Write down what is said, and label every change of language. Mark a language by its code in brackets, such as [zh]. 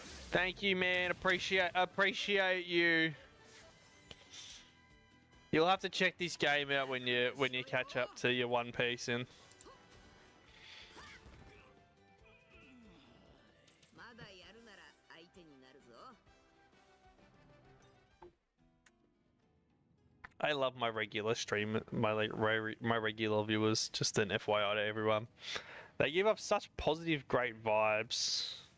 [en] Thank you, man. Appreciate you. You'll have to check this game out when you catch up to your One Piece in. [ja] まだやるなら相手になるぞ。 [en] I love my regular stream, my regular viewers. Just an FYI to everyone. They give up such positive, great vibes.